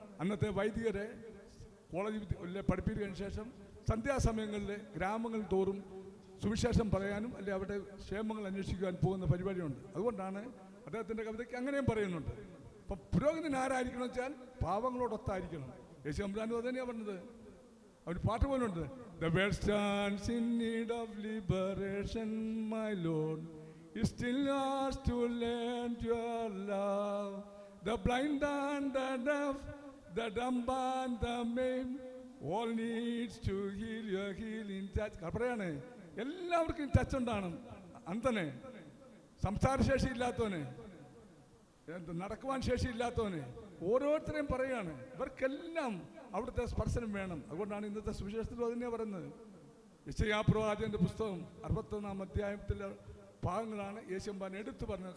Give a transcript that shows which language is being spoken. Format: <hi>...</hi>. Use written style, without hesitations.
<ml>അന്നത്തെ വൈദികരെ കോളേജിൽ പഠിപ്പിച്ചതിന് ശേഷം സന്ധ്യാസമയങ്ങളിൽ ഗ്രാമങ്ങൾ തോറും സുവിശേഷം പറയാനും അല്ലെങ്കിൽ അവരുടെ ക്ഷേമങ്ങൾ അന്വേഷിക്കുവാൻ പോകുന്ന പരിപാടിയുണ്ട്. അതുകൊണ്ടാണ് അദ്ദേഹത്തിൻ്റെ കവിതയ്ക്ക് അങ്ങനെയും പറയുന്നുണ്ട്. അപ്പം പുരോഹിതൻ ആരായിരിക്കണം വെച്ചാൽ പാവങ്ങളോടൊത്തായിരിക്കണം. യേശു തമ്പുരാൻ അത് തന്നെയാണ് പറഞ്ഞത്. അവർ പാട്ട് പോലുണ്ട്,</ml> <en>The world stands in need of liberation, my Lord. It still has to lend your love. The blind and the deaf, the dumb and the maimed, all needs to heal your healing touch.</en> <ml>പറയാണ് എല്ലാവർക്കും touch ഉണ്ടാണ്. അന്തനെ, സംസാരശേഷി ഇല്ലാത്തവന്, നടക്കുവാൻ ശേഷിയില്ലാത്തവന്, ഓരോരുത്തരെയും പറയുകയാണ് ഇവർക്കെല്ലാം അവിടുത്തെ സ്പർശനം വേണം. അതുകൊണ്ടാണ് ഇന്നത്തെ സുവിശേഷത്തിലും അതിനെ പറയുന്നത്. യെശയ്യാപ്രവാചകന്റെ പുസ്തകം 61-ാം അധ്യായത്തിലെ ഭാഗങ്ങളാണ് യേശുമ്പാൻ എടുത്തു പറഞ്ഞത്.</ml>